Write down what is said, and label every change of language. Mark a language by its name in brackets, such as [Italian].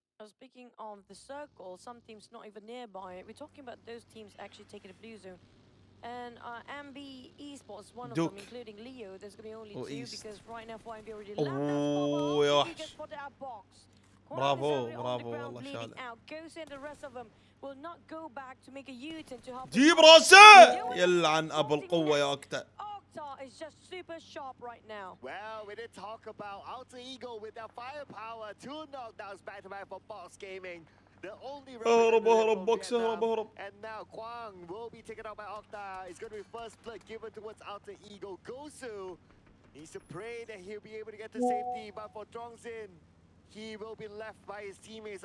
[English] Speaking of the circle, some teams not even nearby. We're talking about those teams actually taking the blue zone. And NBeSports, one of them, including Leo, there's going to be only two because right now for NB already landed. He gets put out box. [Arabic] برافو برافو والله شالة. [English] Goes in, the rest of them will not go back to make a U-turn to help. [Arabic] جيب راسه يلعن ابو القوة يا أكتا. [English] Octa is just super sharp right now. Well, we did talk about Alter Ego with their firepower. 2 knockdowns back-to-back for Box Gaming. The only and now Kwang will be taken out by Octa. It's going to be first blood given towards Alter Ego. Gosu needs to pray that he'll be able to get to safety, but for Trongzin, he will be left by his teammates.